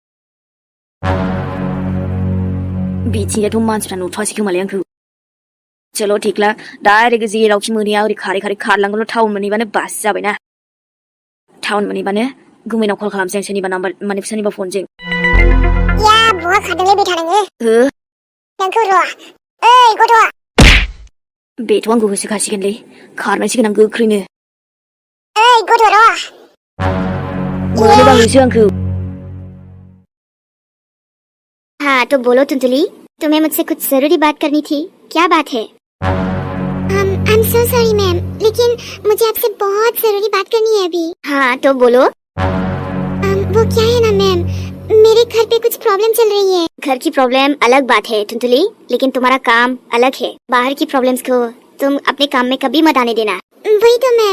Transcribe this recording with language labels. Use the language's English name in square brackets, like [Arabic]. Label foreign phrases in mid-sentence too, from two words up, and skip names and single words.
[Bodo] बिथिंजायथ' मानसिफ्रा नुथ'वासै खोमालै आंखौ चल' थेख्ला डाइरेक्ट जेरावखि मोनहैया ओरै खारै खारलांगोन टाउन मोनहैबानो बास जाबायना टाउन मोनहैबानो गुमैनाव कल खालामसै आं सोरनिबा नाम्बार माने सोरनिबा फनजों या बहा खारदोंलै बेथा नोङो हो नोंखौ र' ओइ गथ' बेथ' आंखौ होसोखासिगोनलै खारनांसिगोन आं गोख्रैनो ओइ गथ' र' मोनोबा होसो आंखौ [Hindi] हाँ तो बोलो तुंतुली तुम्हें मुझसे कुछ जरूरी बात करनी थी क्या बात है [English] I'm so sorry [Hindi] मैम लेकिन मुझे आपसे बहुत जरूरी बात करनी है अभी हाँ तो बोलो वो क्या है ना मैम मेरे घर पे कुछ प्रॉब्लम चल रही है घर की प्रॉब्लम अलग बात है तुंतुली लेकिन तुम्हारा काम अलग है बाहर की प्रॉब्लम्स को तुम अपने काम में कभी मत आने देना वही तो मैम